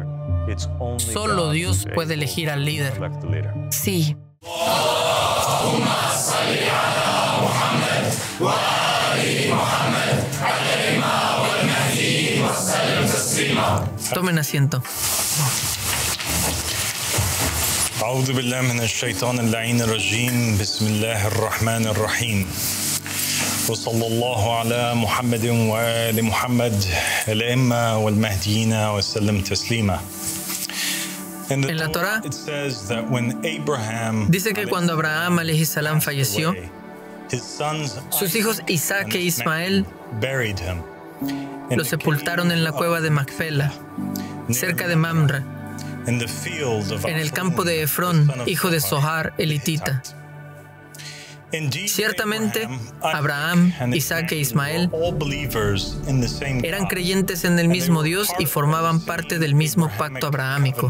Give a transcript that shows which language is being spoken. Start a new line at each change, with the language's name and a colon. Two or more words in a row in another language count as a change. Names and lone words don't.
Spanish: Solo Dios puede elegir al líder. Sí. Tomen asiento.
Arabic: أعوذ بالله من الشيطان اللعين الرجيم بسم الله الرحمن الرحيم وصلى الله على محمد وآل محمد الأئمة والمهديين وسلم تسليما.
Spanish: En la Torá dice que cuando Abraham
Arabic: عليه السلام
Spanish: falleció, sus hijos Isaac e Ismael lo sepultaron en la cueva de Macpela, cerca de Mamre, en el campo de Efrón, hijo de Zohar elitita. Ciertamente, Abraham, Isaac e Ismael eran creyentes en el mismo Dios y formaban parte del mismo pacto abrahámico.